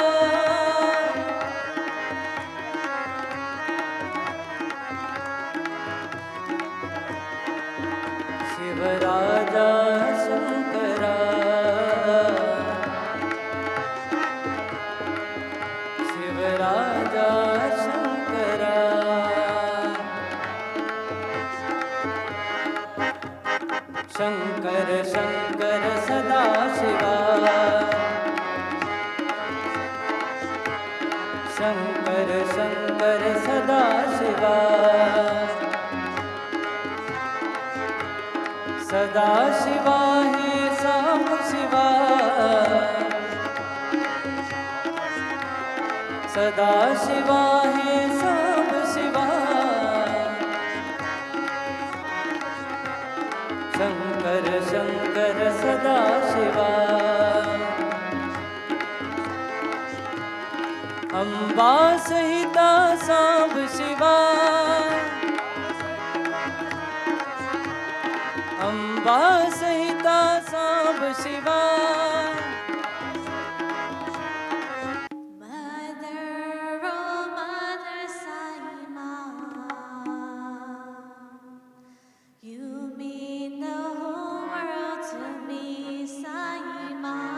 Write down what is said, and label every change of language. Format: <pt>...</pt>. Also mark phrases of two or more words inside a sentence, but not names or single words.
<sa>शिव राजा शंकरा शिव राजा शंकरा शंकर शंकर सदा शिवा शंकर शंकर सदा शिवा सदा शिवा है साम शिवा सदा शिवा है साम शिवा शंकर शंकर सदा शिवा अम्बा सहिता सांब शिवा अम्बा सहिता सांब शिवा</sa> <en>Mother, oh Mother Sai Ma, you mean the whole world to me, Sai Ma.</en>